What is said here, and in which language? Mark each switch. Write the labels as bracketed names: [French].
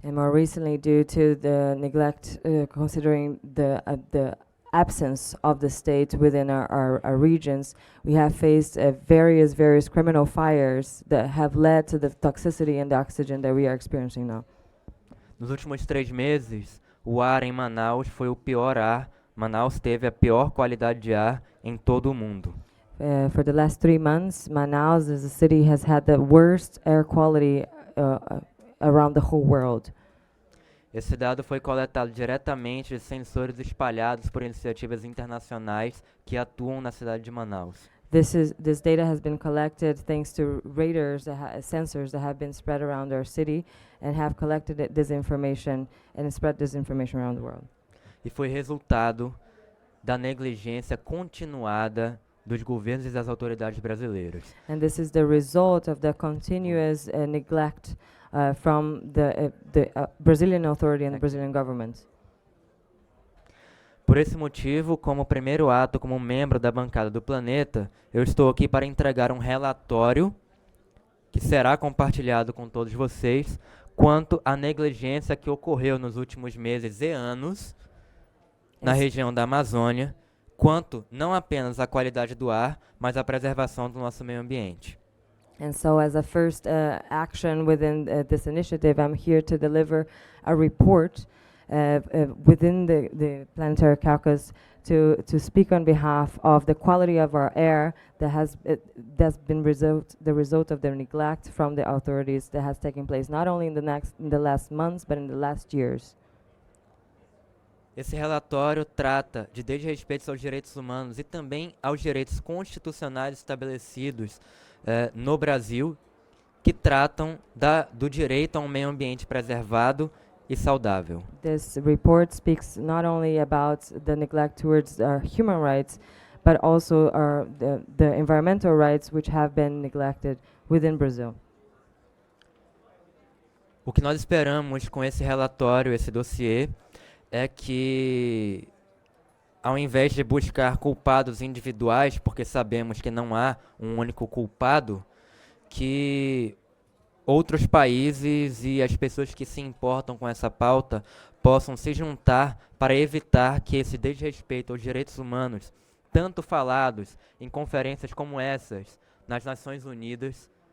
[English] And more recently, due to the neglect, considering the absence of the state within our regions, we have faced various criminal fires that have led to the toxicity and the oxygen that we are experiencing now. [Portuguese] Nos últimos 3 meses, o ar em Manaus foi o pior ar. Manaus teve a pior qualidade de ar em todo o mundo. [English] For the last 3 months, Manaus as a city has had the worst air quality around the whole world. [Portuguese] Esse dado foi coletado diretamente de sensores espalhados por iniciativas internacionais que atuam na cidade de Manaus. [English] This data has been collected thanks to radars, sensors that have been spread around our city and have collected this information and spread this information around the world. [Portuguese] E foi resultado da negligência continuada dos governos e das autoridades brasileiras. [English] And this is the result of the continuous neglect from the Brazilian authority and the Brazilian government. [Portuguese] Por esse motivo, como primeiro ato, como membro da bancada do Planeta, eu estou aqui para entregar um relatório que será compartilhado com todos vocês quanto à negligência que ocorreu nos últimos meses e anos na região da Amazônia, quanto não apenas à qualidade do ar, mas à preservação do nosso meio ambiente. [English] And so as a first action within this initiative, I'm here to deliver a report within the planetary caucus to speak on behalf of the quality of our air that's been the result of the neglect from the authorities that has taken place not only in the last months but in the last years. [Portuguese] Esse relatório trata de desrespeitos aos direitos humanos e também aos direitos constitucionais estabelecidos no Brasil, que tratam do direito a um meio ambiente preservado e saudável. [English] This report speaks not only about the neglect towards our human rights, but also the environmental rights which have been neglected within Brazil. [Portuguese] O que nós esperamos com esse relatório, esse dossiê, é que, ao invés de buscar culpados individuais, porque sabemos que não há um único culpado, que outros países e as pessoas que se importam com essa pauta possam se juntar para evitar que esse desrespeito aos direitos humanos, tanto falados em conferências como essas, nas Nações Unidas.